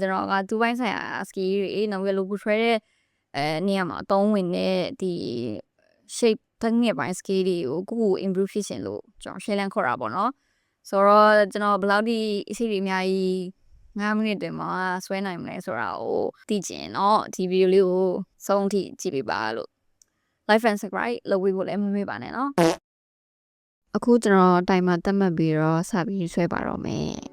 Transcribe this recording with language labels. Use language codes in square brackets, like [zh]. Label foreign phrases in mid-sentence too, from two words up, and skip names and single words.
[my] ကျွန်တော်က2ပိုင်းဆိုင်ရာ skill တွေနောက်ပြီးလို့ဆွဲတဲ့နေရာမှာအသုံးဝင်တဲ့ဒီ shape တစ်ငယ်ပိုင်း skill တွေကိုကို improve ဖြစ်ရှင်လို့ကျွန်တော် challenge ခေါ်တာပေါ့နော်ဆိုတော့ကျွန်တော်ဘယ်လောက်ဒီအစီအစဉ်အများကြီး9 မိနစ်တွင်မှာဆွဲနိုင်မလဲဆိုတာကိုသိချင်တော့ဒီဗီဒီယိုလေးကိုဆုံးထိကြည့်ပေးပါလို့ [en] like and subscribe [my] လုပ်ပေးဖို့လည်းမမေ့ပါနဲ့နော်အခုကျွန်တော်တိုင်မှာတက်မှတ်ပြီးတော့စပြီးဆွဲပါတော့မယ်